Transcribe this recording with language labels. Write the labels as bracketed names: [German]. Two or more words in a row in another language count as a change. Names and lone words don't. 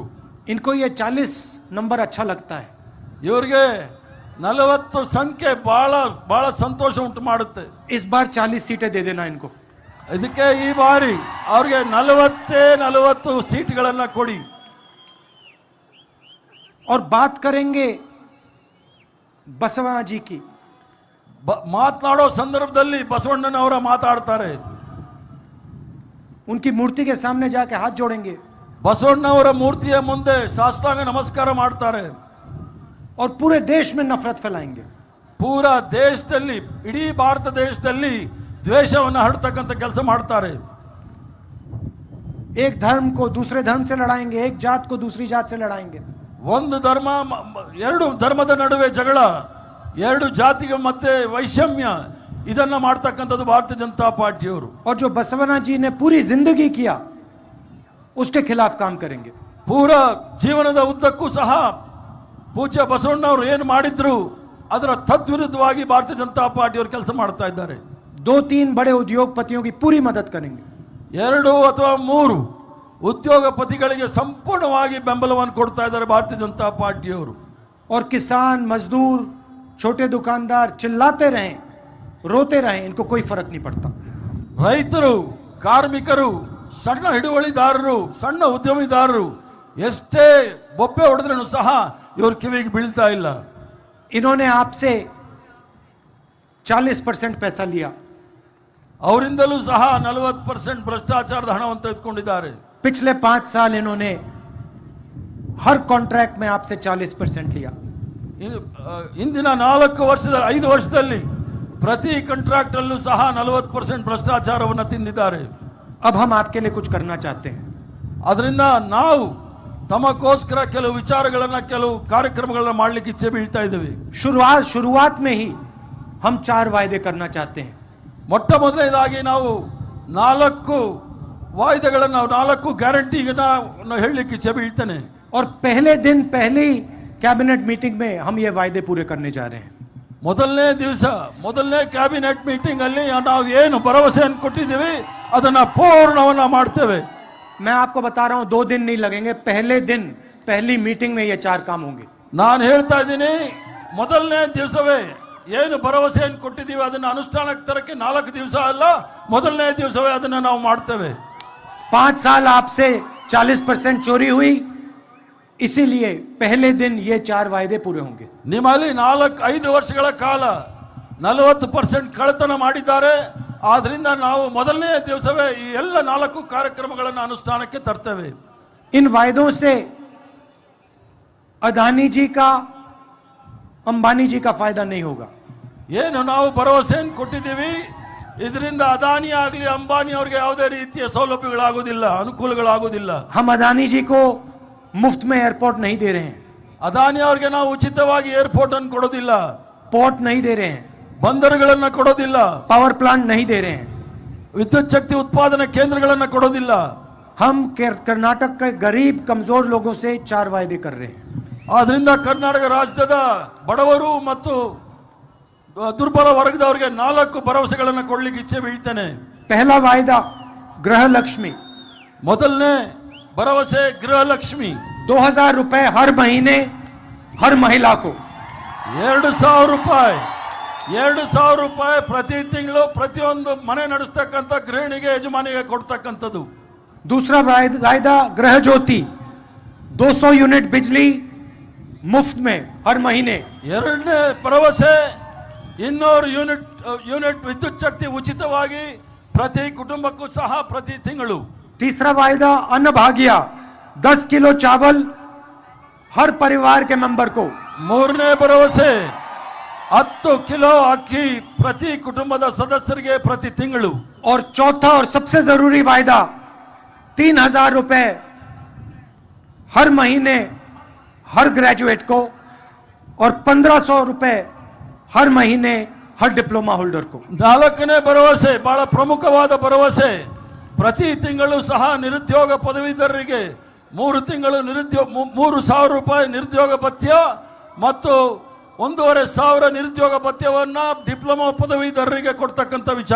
[Hindi] इनको ये 40 नंबर अच्छा लगता है. [Kannada] ಇವರಿಗೆ 40 ಸಂಖ್ಯೆ ಬಹಳ ಬಹಳ ಸಂತೋಷ ಉಂಟು ಮಾಡುತ್ತೆ. [Hindi] इस बार 40 सीटें दे देना इनको. [Kannada] ಇದಕ್ಕೆ ಈ ಬಾರಿ ಅವ್ರಿಗೆ 40 ಸೀಟ್ಗಳನ್ನ ಕೊಡಿ. [Hindi] और बात करेंगे बसवना जी की. [Kannada] ಮಾತನಾಡೋ ಸಂದರ್ಭದಲ್ಲಿ ಬಸವಣ್ಣನವರ ಮಾತಾಡ್ತಾರೆ. [Hindi] उनकी मूर्ति के सामने जाके हाथ जोड़ेंगे [Kannada] ಬಸವಣ್ಣವರ ಮೂರ್ತಿಯ ಮುಂದೆ ಸಾಷ್ಟಾಂಗ ನಮಸ್ಕಾರ ಮಾಡ್ತಾರೆ. [Hindi] और पूरे देश में नफरत फैलाएंगे. [Kannada] ಪೂರಾ ದೇಶದಲ್ಲಿ, ಇಡೀ ಭಾರತ ದೇಶದಲ್ಲಿ ದ್ವೇಷವನ್ನು ಹರಡ್ತಕ್ಕಂಥ ಕೆಲಸ ಮಾಡ್ತಾರೆ. [Hindi] एक धर्म को दूसरे धर्म से लड़ाएंगे, एक जात को दूसरी जात से लड़ाएंगे. [Kannada] ಒಂದು ಧರ್ಮ, ಎರಡು ಧರ್ಮದ ನಡುವೆ ಜಗಳ, ಎರಡು ಜಾತಿಗಳ ಮಧ್ಯೆ ವೈಷಮ್ಯ, ಇದನ್ನ ಮಾಡ್ತಕ್ಕಂಥದ್ದು ಭಾರತೀಯ ಜನತಾ ಪಾರ್ಟಿಯವರು. [Hindi] और जो बसवना जी ने पूरी जिंदगी किया उसके खिलाफ काम करेंगे. [Kannada] ಪೂರ ಜೀವನದ ಉದ್ದಕ್ಕೂ ಸಹ ಪೂಜ್ಯ ಬಸವಣ್ಣವರು ಏನು ಮಾಡಿದ್ರು ಅದರ ತದ್ವಿರುದ್ಧವಾಗಿ ಭಾರತೀಯ ಜನತಾ ಪಾರ್ಟಿಯವರು ಕೆಲಸ ಮಾಡ್ತಾ ಇದ್ದಾರೆ. [Hindi] 2-3 बड़े उद्योगपतियों की पूरी मदद करेंगे. [Kannada] 2 ಅಥವಾ 3 ಉದ್ಯೋಗಪತಿಗಳಿಗೆ ಸಂಪೂರ್ಣವಾಗಿ ಬೆಂಬಲವನ್ನು ಕೊಡ್ತಾ ಇದ್ದಾರೆ ಭಾರತೀಯ ಜನತಾ ಪಾರ್ಟಿಯವರು. [Hindi] और किसान, मजदूर, छोटे दुकानदार चिल्लाते रहें, रोते रहें, इनको कोई फर्क नहीं पड़ता. [Kannada] ರೈತರು, ಕಾರ್ಮಿಕರು, ಸಣ್ಣ ಹಿಡುವಳಿದಾರರು, ಸಣ್ಣ ಉದ್ಯಮಿದಾರರು ಎಷ್ಟೇ ಬೊಬ್ಬೆ ಹೊಡೆದ್ರೂ ಸಹ ಇವರು ಕಿವಿಗೆ ಬೀಳ್ತಾ ಇಲ್ಲ. [Hindi] इन्होंने आपसे 40% पैसा लिया. [Kannada] ಅವರಿಂದಲೂ ಸಹ 40% ಭ್ರಷ್ಟಾಚಾರದ ಹಣವನ್ನು ತೆಗೆದುಕೊಂಡಿದ್ದಾರೆ. [Hindi] पिछले 5 साल इन्होंने हर कॉन्ट्रैक्ट में आपसे 40% लिया. [Kannada] ಇಂದಿನ 5 ವರ್ಷದಲ್ಲಿ ಪ್ರತಿ ಕಾಂಟ್ರಾಕ್ಟ್ ಅಲ್ಲೂ ಸಹ 40% ಭ್ರಷ್ಟಾಚಾರವನ್ನು ತಿಂದಿದ್ದಾರೆ. [Hindi] अब हम आपके लिए कुछ करना चाहते हैं. [Kannada] ಅದರಿಂದ ನಾವು ತಮಗೋಸ್ಕರ ಕೆಲವು ವಿಚಾರಗಳನ್ನ, ಕೆಲವು ಕಾರ್ಯಕ್ರಮಗಳನ್ನ ಮಾಡಲಿಕ್ಕೆ ಇಚ್ಛೆ ಬೀಳ್ತಾ ಇದ್ದೀವಿ. [Hindi] शुरुआत में ही हम 4 वायदे करना चाहते हैं. [Kannada] ಮೊಟ್ಟ ಮೊದಲನೇದಾಗಿ ನಾವು 4 ವಾಯ್ದೆಗಳನ್ನು, 4 ಗ್ಯಾರಂಟಿಗಳನ್ನ ಹೇಳಲಿಕ್ಕೆ ಇಚ್ಛೆ ಬೀಳ್ತೇನೆ. [Hindi] और पहले दिन पहली [English] cabinet meeting [Hindi] में हम ये वायदे पूरे करने जा रहे हैं. [Kannada] ಮೊದಲನೇ ದಿವಸ, ಮೊದಲನೇ [English] cabinet meeting [Kannada] ಅಲ್ಲಿ ನಾವು ಏನು ಭರವಸೆಯನ್ನು ಕೊಟ್ಟಿದ್ದೀವಿ ಅದನ್ನ ಪೂರ್ಣವನ್ನ ಮಾಡ್ತೇವೆ. [Hindi] मैं आपको बता रहा हूं 2 दिन नहीं लगेंगे. पहले दिन पहली मीटिंग में ये 4 काम होंगे. [Kannada] ನಾನು ಹೇಳ್ತಾ ಇದ್ದೀನಿ, ಮೊದಲನೇ ದಿವಸವೇ ಏನು ಭರವಸೆಯನ್ನು ಕೊಟ್ಟಿದ್ದೀವಿ ಅದನ್ನ ಅನುಷ್ಠಾನಕ್ಕೆ ತರಕ್ಕೆ 4 ದಿವಸ ಅಲ್ಲ, ಮೊದಲನೇ ದಿವಸವೇ ಅದನ್ನ ನಾವು ಮಾಡ್ತೇವೆ. [Hindi] 5 साल आपसे 40% चोरी हुई, इसीलिए पहले दिन ये 4 वायदे पूरे होंगे. [Kannada] ನಿಮ್ಮಲ್ಲಿ 4-5 ವರ್ಷಗಳ ಕಾಲ 40% ಕಳ್ಳತನ ಮಾಡಿದ್ದಾರೆ. ಆದ್ರಿಂದ ನಾವು ಮೊದಲನೇ ದಿವಸವೇ ಈ ಎಲ್ಲ 4 ಕಾರ್ಯಕ್ರಮಗಳನ್ನು ಅನುಷ್ಠಾನಕ್ಕೆ ತರ್ತೇವೆ. [Hindi] इन वायदों से अदानी जी का, अंबानी जी का फायदा नहीं होगा. [Kannada] ಏನು ನಾವು ಭರವಸೆಯನ್ನು ಕೊಟ್ಟಿದ್ದೀವಿ ಇದರಿಂದ ಅದಾನಿ ಆಗಲಿ ಅಂಬಾನಿ ಅವರಿಗೆ ಯಾವುದೇ ರೀತಿಯ ಸೌಲಭ್ಯಗಳಾಗುವುದಿಲ್ಲ, ಅನುಕೂಲಗಳಾಗುವುದಿಲ್ಲ. [Hindi] हम अदानी जी को मुफ्त में एयरपोर्ट नहीं दे रहे हैं, [Kannada] ಅದಾನಿ ಅವರಿಗೆ ನಾವು ಉಚಿತವಾಗಿ ಏರ್ಪೋರ್ಟ್ ಅನ್ನು ಕೊಡೋದಿಲ್ಲ, [Hindi] पोर्ट नहीं दे रहे हैं, [Kannada] ಬಂದರುಗಳನ್ನ ಕೊಡೋದಿಲ್ಲ, [English] power plant [Hindi] नहीं दे रहे हैं. [Kannada] ವಿದ್ಯುತ್ ಶಕ್ತಿ ಉತ್ಪಾದನಾ ಕೇಂದ್ರಗಳನ್ನ ಕೊಡೋದಿಲ್ಲ. [Hindi] हम कर्नाटक के गरीब कमजोर लोगों से 4 वायदे कर रहे हैं. [Kannada] ಆದ್ರಿಂದ ಕರ್ನಾಟಕ ರಾಜ್ಯದ ಬಡವರು ಮತ್ತು ದುರ್ಬಲ ವರ್ಗದವರಿಗೆ 4 ಭರವಸೆಗಳನ್ನು ಕೊಡ್ಲಿಕ್ಕೆ ಇಚ್ಛೆ ಬೀಳ್ತೇನೆ. [Hindi] पहला वायदा गृह लक्ष्मी. [Kannada] ಮೊದಲನೇ ಭರವಸೆ ಗೃಹಲಕ್ಷ್ಮಿ. [Hindi] 2000 रुपए हर महीने हर महिला को. [Kannada] 2,000 ರೂಪಾಯಿ ಪ್ರತಿ ತಿಂಗಳು ಪ್ರತಿಯೊಂದು ಮನೆ ನಡೆಸ್ತಕ್ಕಂಥ ಗೃಹಿಣಿಗೆ, ಯಜಮಾನಿಗೆ ಕೊಡ್ತಕ್ಕಂಥದ್ದು. [Hindi] दूसरा वायदा गृह ज्योति, 200 यूनिट बिजली मुफ्त में हर महीने. [Kannada] ಎರಡನೇ ಭರವಸೆ 200 ಯೂನಿಟ್ ವಿದ್ಯುತ್ ಶಕ್ತಿ ಉಚಿತವಾಗಿ ಪ್ರತಿ ಕುಟುಂಬಕ್ಕೂ ಸಹ ಪ್ರತಿ ತಿಂಗಳು. [Hindi] तीसरा वायदा अन्न भाग्य, 10 किलो चावल हर परिवार के मेंबर को. [Kannada] ಮೂರನೇ ಭರವಸೆ 10 ಕಿಲೋ ಅಕ್ಕಿ ಪ್ರತಿ ಕುಟುಂಬದ ಸದಸ್ಯರಿಗೆ ಪ್ರತಿ ತಿಂಗಳು. [Hindi] और चौथा और सबसे जरूरी वायदा 3000 रुपए हर महीने हर ग्रेजुएट को और 1500 रुपए हर महीने हर [English] diploma holder [Hindi] को. [Kannada] 4ನೇ ಭರವಸೆ ಬಹಳ ಪ್ರಮುಖವಾದ ಭರವಸೆ, ಪ್ರತಿ ತಿಂಗಳು ಸಹ ನಿರುದ್ಯೋಗ ಪದವೀಧರರಿಗೆ 3 ತಿಂಗಳು 3,000 ರೂಪಾಯಿ ನಿರುದ್ಯೋಗ ಭತ್ಯ ಮತ್ತು 1,500 ನಿರುದ್ಯೋಗ ಭತ್ಯವನ್ನ ಡಿಪ್ಲೊಮಾ ಪದವೀಧರರಿಗೆ ಕೊಡ್ತಕ್ಕಂಥ ವಿಚಾರ.